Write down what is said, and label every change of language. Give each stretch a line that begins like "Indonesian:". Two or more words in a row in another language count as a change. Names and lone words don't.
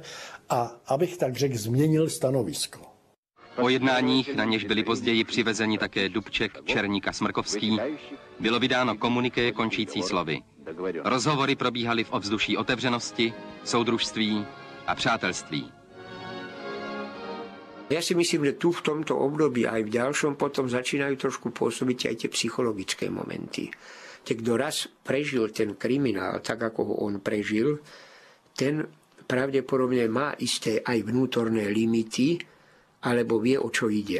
Czech: A abych tak řekl, změnil stanovisko. Po jednáních, na něž byli později přivezeni také Dubček, Černík a Smrkovský, bylo vydáno komuniké končící slovy. Rozhovory probíhaly v ovzduší otevřenosti, soudružství a přátelství.
Slovak: Ja si myslím, že tu v tomto období aj v ďalšom potom začínajú trošku pôsobiť aj tie psychologické momenty. Kto raz prežil ten kriminál tak, ako ho on prežil, ten pravdepodobne má isté aj vnútorné limity, alebo vie, o čo ide.